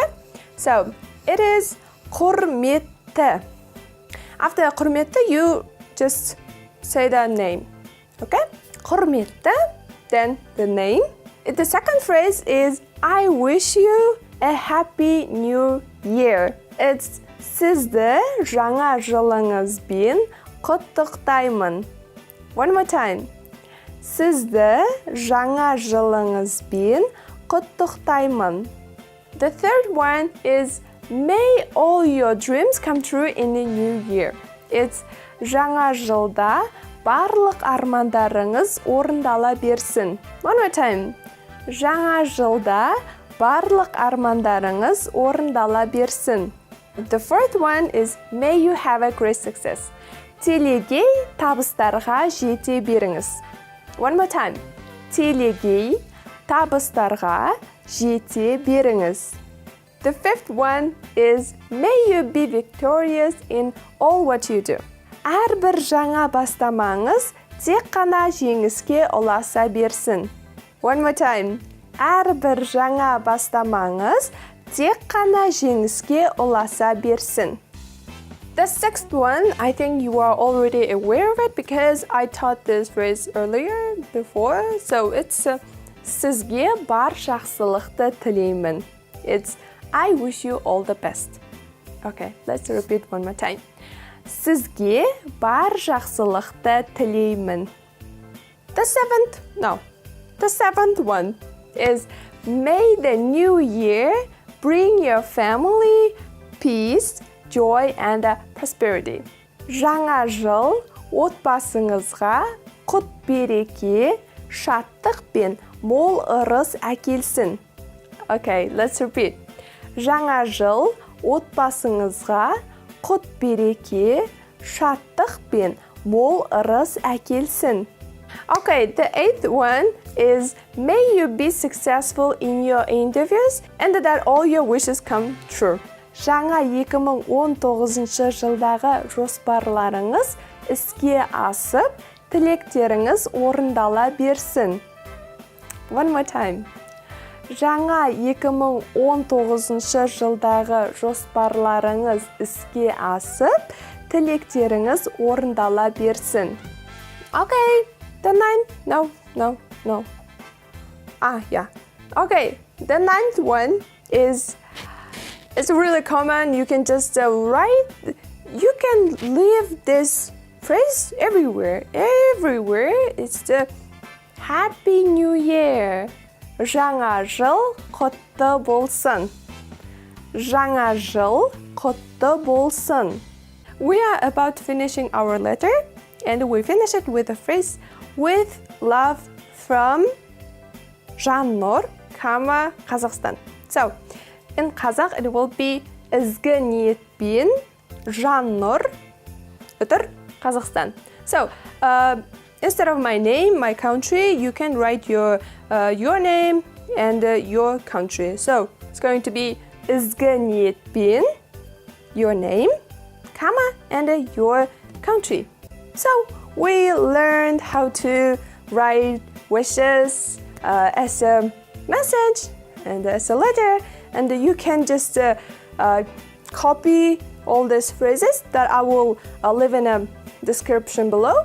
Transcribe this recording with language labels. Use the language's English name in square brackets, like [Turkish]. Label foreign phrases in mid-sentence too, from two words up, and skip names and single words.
[English] So it is құрметті. After құрметті, you just say the name, okay? құрметті, then the name. The second phrase is I wish you a happy new year. [Kazakh] It's сізді жаңа жылыңызбен құттықтаймын. [English] One more time. [Kazakh] Сізді жаңа жылыңызбен құттықтаймын. [English] The third one is may all your dreams come true in the new year. [Kazakh] It's жаңа жылда барлық армандарыңыз орындала берсін. [English] One more time. [Kazakh] жаңа жылда барлық армандарыңыз орындала берсін. [English] The fourth one is may you have a great success. [Kazakh] Телегей табыстарға жете беріңіз. [English] One more time. [Kazakh] Телегей табыстарға жете беріңіз. [English] The fifth one is may you be victorious in all what you do. [Kazakh] Әрбір жаңа бастамаңыз тек қана жеңіске ұласа берсін. [English] One more time. [Kazakh] Әрбір жаңа бастамаңыз тек қана жеңіске ұласа берсін. [English] The sixth one, I think you are already aware of it because I taught this phrase earlier before. So it's [Kazakh] сізге бар жақсылықты тілеймін. [English] It's I wish you all the best. Okay, let's repeat one more time. [Kazakh] Сізге бар жақсылықты тілеймін. [English] The seventh one is may the new year bring your family peace, joy and prosperity. [Kazakh] Жаңа жыл отбасыңызға құт береке, шаттық пен мол ырыс әкелсін. [English] Okay, let's repeat. [Kazakh] Жаңа жыл отбасыңызға құт береке, шаттық пен мол ырыс әкелсін. [English] Okay, the eighth one is may you be successful in your interviews and that all your wishes come true. [Kazakh] Жаңа 2019 жылдағы жоспарларыңыз іске асып, тілектеріңіз орындала берсін. [English] One more time. Жаңа 2019 жылдағы жоспарларыңыз іске асып, тілектеріңіз орындала берсін. Okay, the ninth, no. Okay, the ninth one is, it's really common. You can just write, you can leave this phrase everywhere. It's the Happy New Year. [Kazakh] жаңа жыл құтты болсын. жаңа жыл құтты болсын. [English] We are about finishing our letter and we finish it with a phrase with love from Жаннұр, Kazakhstan. So, in Kazakh it will be [Kazakh] ізгі ниетпен [English] Жаннұр, Kazakhstan. So, instead of my name, my country, you can write your name and your country. So, it's going to be [Kazakh] ізгі ниетпен, [English] your name, and your country. So, we learned how to write wishes as a message and as a letter, and you can just copy all these phrases that I will leave in a description below.